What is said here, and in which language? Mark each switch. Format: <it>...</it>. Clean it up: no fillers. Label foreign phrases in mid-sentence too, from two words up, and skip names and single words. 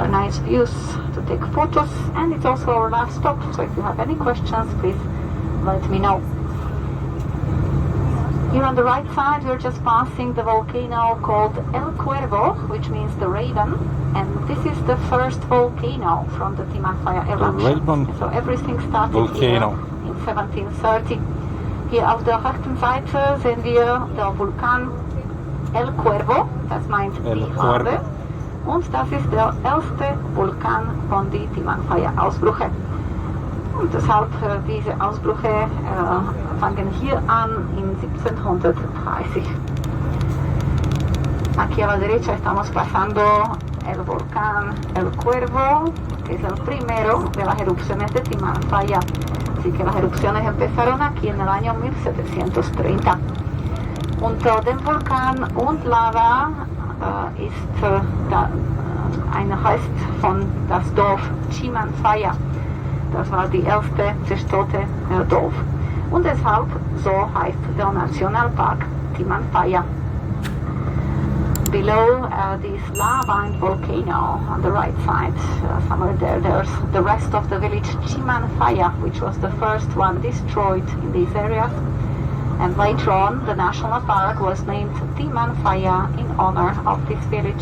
<en>nice views to take photos, and it's also our last stop, so if you have any questions, please let me know. Here on the right side, we're just passing the volcano called El Cuervo, which means the raven, and this is the first volcano from the Timanfaya eruption. So everything started volcano. Here in 1730.</en> <de>Hier auf der rechten Seite sehen wir der Vulkan El Cuervo, das meint die Farbe, und das ist der erste Vulkan von den Timanfaya-Ausbrüche. Und deshalb diese Ausbrüche fangen hier an in 1730.</de> <es>Aquí a la derecha estamos pasando el volcán El Cuervo, que es el primero de las erupciones de Timanfaya. Así que las erupciones empezaron aquí en el año 1730.</es> <de>Unter dem Vulkan und Lava ist ein Rest von das Dorf Timanfaya. Das war die erste zerstörte Dorf. Und deshalb so heißt der Nationalpark Timanfaya.</de> <en>Below this lava and volcano on the right side, somewhere there's the rest of the village Timanfaya, which was the first one destroyed in these areas. And later on, the national park was named Timanfaya in honor of this village.</en>